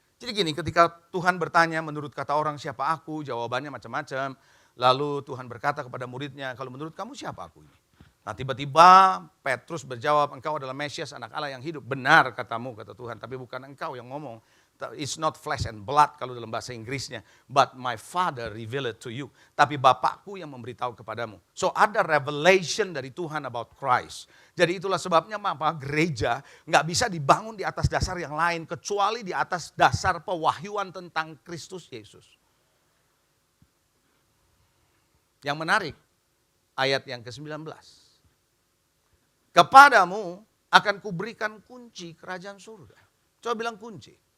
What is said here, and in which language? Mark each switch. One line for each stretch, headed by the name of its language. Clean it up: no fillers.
Indonesian: Jadi gini, ketika Tuhan bertanya menurut kata orang siapa aku, jawabannya macam-macam. Lalu Tuhan berkata kepada muridnya, kalau menurut kamu siapa aku ini? Nah tiba-tiba Petrus berjawab, engkau adalah Mesias anak Allah yang hidup. Benar katamu, kata Tuhan, tapi bukan engkau yang ngomong.
English: It's not flesh and blood
Indonesian: kalau dalam bahasa Inggrisnya.
English: But my Father revealed it to you.
Indonesian: Tapi Bapakku yang memberitahu kepadamu. So ada revelation dari Tuhan about Christ. Jadi itulah sebabnya maka gereja nggak bisa dibangun di atas dasar yang lain. Kecuali di atas dasar pewahyuan tentang Kristus Yesus. Yang menarik, ayat yang ke-19. Kepadamu akan kuberikan kunci kerajaan surga. Coba bilang kunci.